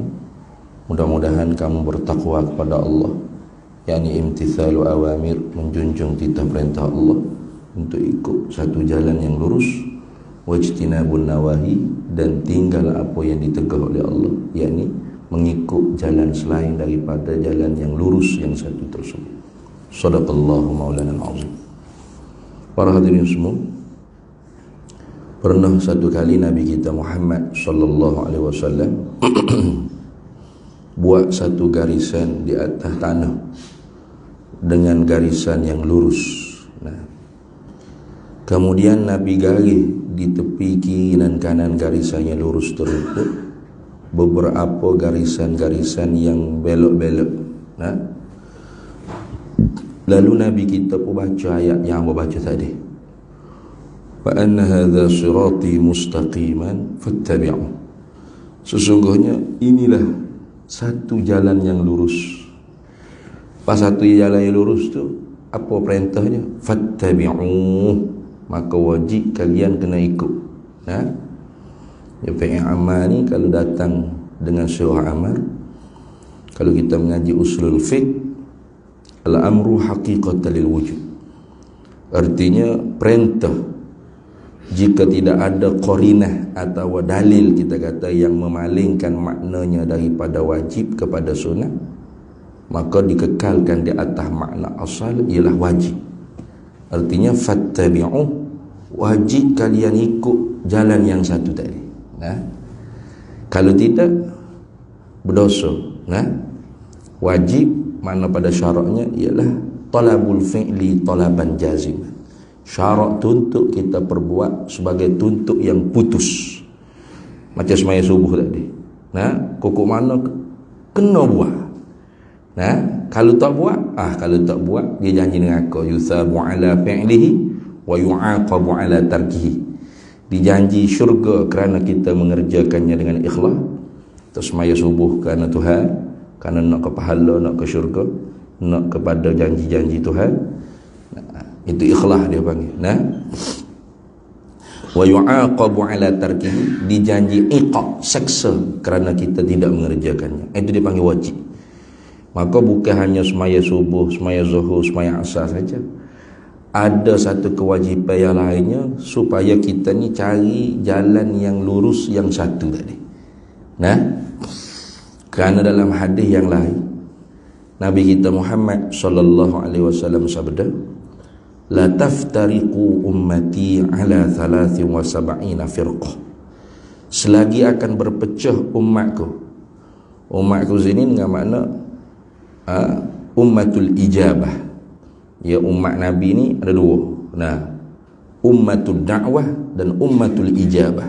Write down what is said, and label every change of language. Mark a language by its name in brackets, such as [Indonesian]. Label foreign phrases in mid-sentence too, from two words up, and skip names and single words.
[Malay] Mudah-mudahan kamu bertakwa kepada Allah, yakni [Arabic] امتثال الأوامر, [Malay] menjunjung titah perintah Allah untuk ikut satu jalan yang lurus, [Arabic] واجتناب النواهي, [Malay] dan tinggal apa yang ditegah oleh Allah, yakni mengikut jalan selain daripada jalan yang lurus yang satu tersebut. [Arabic] صدق الله مولانا العظيم. [Malay] Para hadirin semua, pernah satu kali Nabi kita Muhammad [Arabic] صلى الله عليه وسلم [Malay] buat satu garisan di atas tanah dengan garisan yang lurus. Kemudian Nabi garis di tepi kiri dan kanan garisannya lurus tersebut beberapa garisan-garisan yang belok-belok. Lalu Nabi kita pun baca ayat yang Allah baca tadi. [Arabic] وأن هذا صراطي مستقيما فاتبعوه. [Malay] Sesungguhnya inilah satu jalan yang lurus. Pas satu jalan yang lurus tu, apa perintahnya? Fattabi'u. Maka wajib kalian kena ikut. Ya, [Arabic] فعل أمر [Malay] ni kalau datang dengan [Arabic] صورة أمر, [Malay] kalau kita mengaji [Arabic] أصول الفقه, الأمر حقيقة للوجوب. [Malay] Artinya perintah, jika tidak ada qarinah atau dalil kita kata yang memalingkan maknanya daripada wajib kepada sunnah, maka dikekalkan di atas makna asal ialah wajib. Artinya fattabi'u, wajib kalian ikut jalan yang satu tadi. Kalau tidak, berdosa. Wajib mana pada syaratnya ialah [Arabic] طلب الفعل طلبا جازما. [Malay] Syarat tuntut kita perbuat sebagai tuntut yang putus. Macam semaya subuh tadi. Kokok mana kena buat. Kalau tak buat, dia janji dengan aku [Arabic] يثاب على فعله ويعاقب على تركه. [Malay] Dijanji syurga kerana kita mengerjakannya dengan ikhlas. Tersemaya subuh kerana Tuhan, kerana nak ke pahala, nak ke syurga, nak kepada janji-janji Tuhan. Itu ikhlas dia panggil. [Arabic] ويعاقب على تركه, [Malay] dijanji iqab, seksa kerana kita tidak mengerjakannya. Itu dia panggil wajib. Maka bukan hanya semaya subuh, semaya zuhur, semaya asar saja. Ada satu kewajipan yang lainnya supaya kita ni cari jalan yang lurus yang satu tadi. Kerana dalam hadis yang lain Nabi kita Muhammad [Arabic] صلى الله عليه وسلم [Malay] sabda, [Arabic] لا تفترق أمتي على 73 فرقة. [Malay] Selagi akan berpecah umatku. Umatku sini dengan makna [Arabic] أمة الإجابة. [Malay] Ya, umat Nabi ni ada dua. [Arabic] أمة الدعوة [Malay] dan [Arabic] أمة الإجابة.